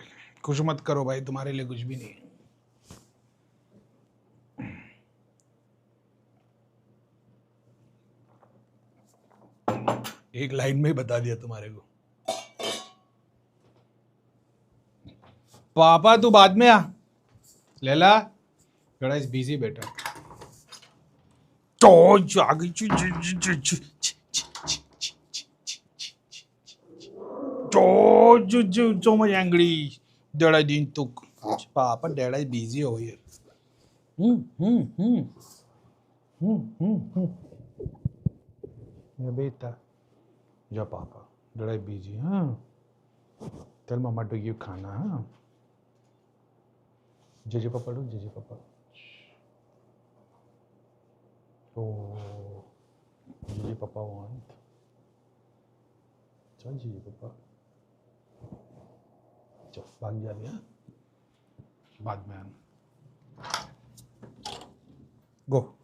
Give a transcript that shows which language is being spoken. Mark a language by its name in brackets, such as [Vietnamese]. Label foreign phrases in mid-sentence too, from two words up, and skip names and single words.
[Hindi] कुछ मत करो भाई, तुम्हारे लिए कुछ भी नहीं। एक लाइन में ही बता दिया तुम्हारे को। पापा तू बाद में आ, लैला बेटा [English] is busy [Hindi] बेटा। [English] तो so much angry. That I didn't took. Papa, Dad is busy over here. Yeah, beta. Yeah, Papa. Dad is busy, huh? Tell Mama to give khana, huh? Jiji Papa, do Jiji Papa. Oh, Jiji Papa want. [Hindi] चल Jiji Papa. चल भाग जा रही है, बाद में आना। गो।